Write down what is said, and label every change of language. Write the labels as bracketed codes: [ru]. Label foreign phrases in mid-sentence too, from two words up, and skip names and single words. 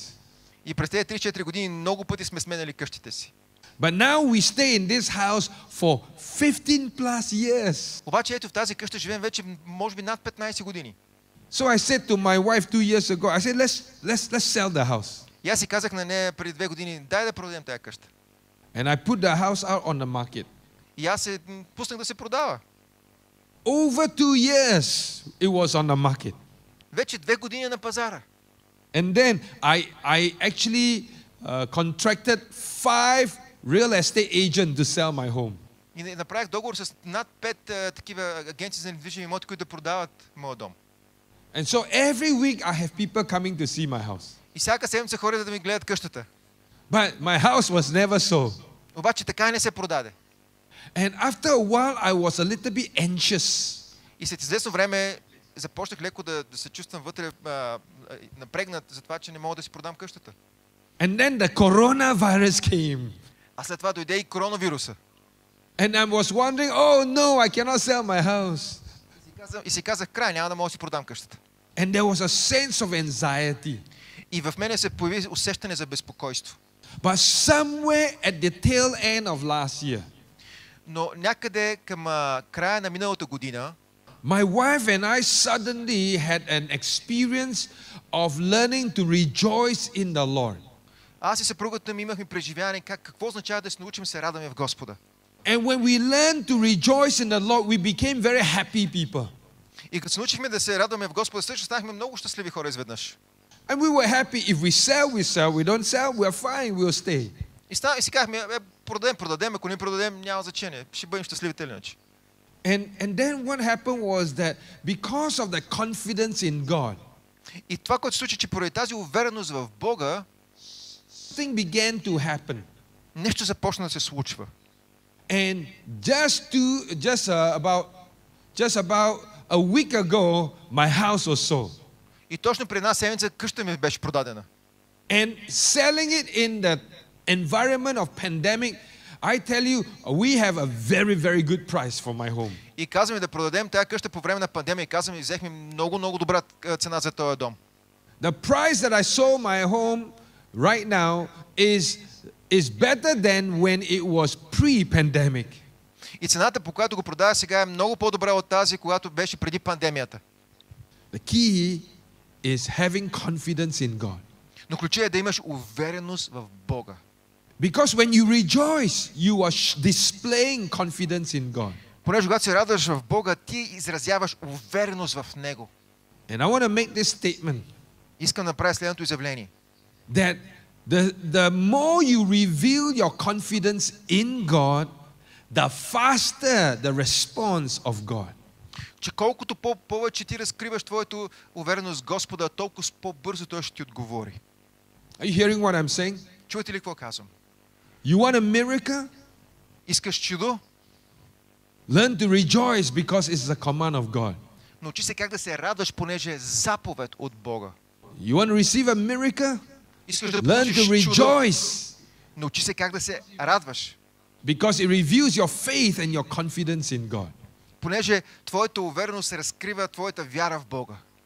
[bg] И през тези 3-4 години много пъти сме сменяли къщите си. [en] But now we stay in this house for 15 plus years. [bg] Обаче ето в тази къща живеем вече може би над 15 години. [en] So I said to my wife 2 years ago, I said, let's sell the house. [bg] И аз си казах на нея преди 2 години, дай да продадем тази къща. [en] And I put the house out on the market. [bg] И аз се пуснах да се продава. [en] Over 2 years, it was on the market. [bg] Вече 2 години на пазара. [en] And then I actually contracted 5 real estate agents to sell my home. [bg] И направих договор с над 5 такива агенции за недвижими имоти, които да продават моят дом. [en] And so every week I have people coming to see my house. [bg] И всяка седмица хора да ми гледат къщата. [en] But my house was never sold. [bg] Обаче така и не се продаде. [en] And after a while I was a little bit anxious. [bg] И след известно време започнах леко да се чувствам вътре напрегнат за това, че не мога да си продам къщата. [en] And then the coronavirus came. [bg] А след това дойде и коронавируса. [en] And I was wondering, oh no, I cannot sell my house. [bg] И си казах, край, няма да мога да си продам къщата. [en] And there was a sense of anxiety. [bg] И в мене се появи усещане за безпокойство. [en] But somewhere at the tail end of last year, [bg] Но някъде към края на миналата година, [en] my wife and I suddenly had an experience of learning to rejoice in the Lord. [bg] аз и съпругата ми имахме преживяване какво означава да се научим се радваме в Господа. [en] And when we learned to rejoice in the Lord, we became very happy people. [bg] И като се научихме да се радваме в Господа, също станахме много щастливи хора изведнъж. [en] And we were happy. If we sell, we sell. We don't sell, we are fine. We'll stay. [bg] И си казахме, продадем, ако не продадем, няма значение. Ще бъдем щастливите иначе. [en] And then what happened was that because of the confidence in God, [bg] И това, което се случи, че поради тази увереност в Бога, [en] something began to happen. [bg] нещо започна да се случва. [en] And just about a week ago, my house was sold. [bg] И точно преди една седмица къща ми беше продадена. [en] And selling it in the environment of pandemic, I tell you, we have a very good price for my home. [bg] И казваме да продадем тази къща по време на пандемия. И казваме, взехме много добра цена за този дом. [en] The price that I sold my home right now is better than when it was pre-pandemic. [bg] И цената, по която го продава сега, е много по-добра от тази, когато беше преди пандемията. [en] The key is having confidence in God. [bg] Но ключът е да имаш увереност в Бога. [en] Because when you rejoice, you are displaying confidence in God. [bg] Понеже когато се радваш в Бога, ти изразяваш увереност в Него. [en] And I want to make this statement [bg] Искам да направя следното изявление. [en] that the more you reveal your confidence in God, the faster the response of God. [bg] Че колкото повече ти разкриваш твоята увереност в Господа, толкова по-бързо Той ще ти отговори. [en] Are you hearing what I'm saying? [bg] Чувате ли какво казвам? [en] You want a miracle? [bg] Искаш чудо? [en] Learn to rejoice because it's the command of God. [bg] Научи се как да се радваш, понеже е заповед от Бога. [en] You want to receive a miracle? [bg] Искаш да [en] Learn to [bg] получиш чудо? [en] rejoice [bg] Научи се как да се радваш, [en] because it reveals your faith and your confidence in God. [bg] понеже твоята увереност разкрива твоята вяра в Бога.